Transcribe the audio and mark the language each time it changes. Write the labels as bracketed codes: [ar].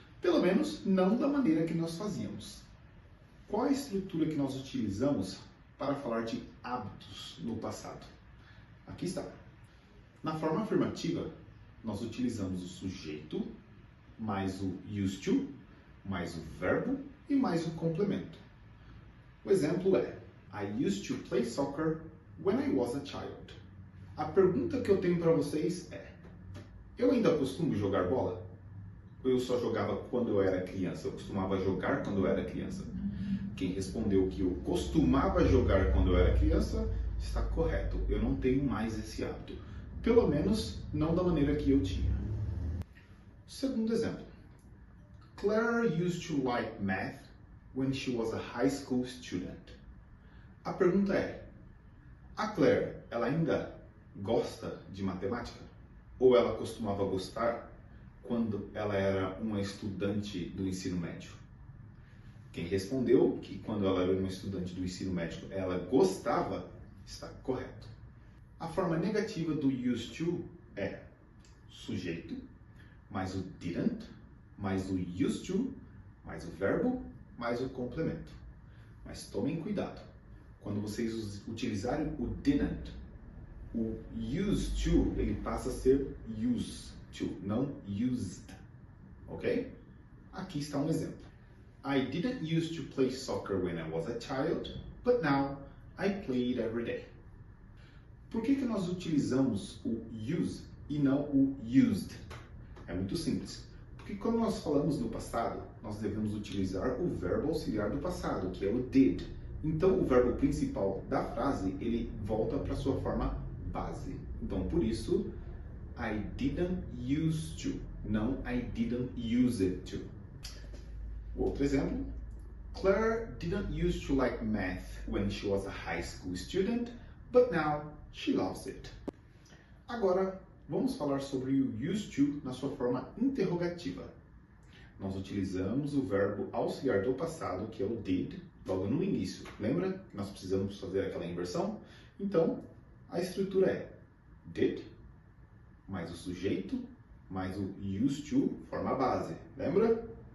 [pt] Pelo menos não da maneira que nós fazíamos. Qual a estrutura que nós utilizamos para falar de hábitos no passado? Aqui está. Na forma afirmativa, nós utilizamos o sujeito, mais o used to, mais o verbo e mais o complemento. [en] O exemplo é: I used to play soccer when I was a child. [pt] A pergunta que eu tenho para vocês é: eu ainda costumo jogar bola? Ou eu só jogava quando eu era criança? Eu costumava jogar quando eu era criança? Quem respondeu que eu costumava jogar quando eu era criança está correto. Eu não tenho mais esse hábito. Pelo menos não da maneira que eu tinha. Segundo exemplo. [en] Claire used to like math when she was a high school student. [pt] A pergunta é: a Claire, ela ainda gosta de matemática? Ou ela costumava gostar quando ela era uma estudante do ensino médio? Quem respondeu que quando ela era uma estudante do ensino médio ela gostava, está correto. A forma negativa do used to é sujeito, mais o didn't, mais o used to, mais o verbo, mais o complemento. Mas tomem cuidado. Quando vocês utilizarem o didn't, o used to ele passa a ser used to, não used. Ok? Aqui está um exemplo. [en] I didn't used to play soccer when I was a child, but now I play it every day. [pt] Por que nós utilizamos o use e não o used? É muito simples. Porque quando nós falamos no passado, nós devemos utilizar o verbo auxiliar do passado, que é o did. Então, o verbo principal da frase, ele volta para sua forma base. Então, por isso, [en] I didn't used to, [pt] não [en] I didn't use it to. [pt] Outro exemplo. [en] Claire didn't used to like math when she was a high school student, but now she loves it. [pt] Agora, vamos falar sobre o used to na sua forma interrogativa. Nós utilizamos o verbo auxiliar do passado, que é o did, logo no início. Lembra que nós precisamos fazer aquela inversão? Então, a estrutura é did, mais o sujeito, mais o used to, forma base. Lembra?